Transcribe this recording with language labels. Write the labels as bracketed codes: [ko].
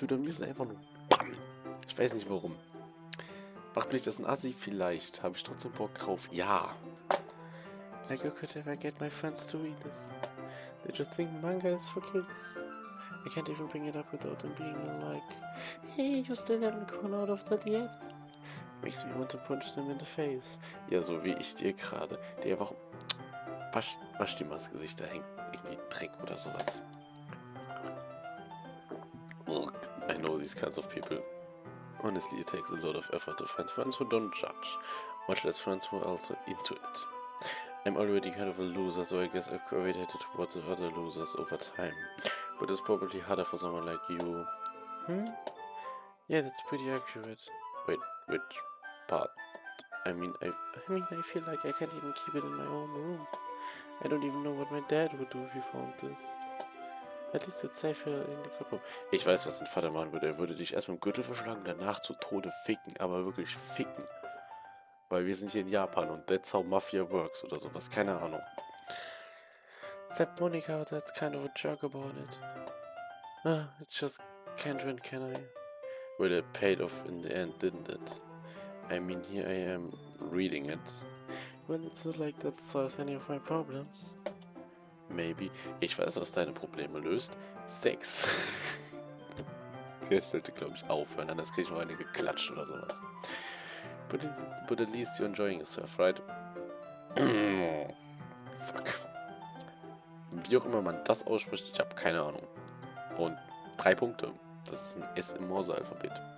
[de] Ich würde am liebsten einfach nur BAM! Ich weiß nicht warum. Macht mich das ein Assi? Vielleicht. Habe ich trotzdem Bock drauf? Ja. [en] Like I could ever get my friends to read this. They just think manga is for kids. I can't even bring it up without them being like, hey, you still haven't grown out of that yet? Makes me want to punch them in the face. [de] Ja, so wie ich dir gerade. Der warum... Wasch dir mal das Gesicht, da hängt irgendwie Dreck oder sowas. [en] Ugh, I know these kinds of people. Honestly, it takes a lot of effort to find friends who don't judge. Much less friends who are also into it. I'm already kind of a loser, so I guess I've gravitated towards the other losers over time. But it's probably harder for someone like you. Yeah, that's pretty accurate. Wait, which part? I mean, I feel like I can't even keep it in my own room. I don't even know what my dad would do if he found this. At least it's safe here in the club. [de] Ich weiß, was dein Vater machen würde. Er würde dich erst mit dem Gürtel verschlagen, danach zu Tode ficken, aber wirklich ficken. Weil wir sind hier in Japan und [en] that's how Mafia works [de] oder sowas, keine Ahnung. [en] Except Monica, that's kind of a joke about it. It's just can't win, can I? Well, it paid off in the end, didn't it? I mean, here I am reading it. Well, it's not like that solves any of my problems. Maybe. [de] Ich weiß, was deine Probleme löst. Sex. Der sollte, glaube ich, aufhören, anders kriege ich noch eine geklatscht oder sowas. [en] But at least you're enjoying yourself, right? Fuck. [de] Wie auch immer man das ausspricht, ich habe keine Ahnung. Und 3 Punkte. Das ist ein S im Morse-Alphabet.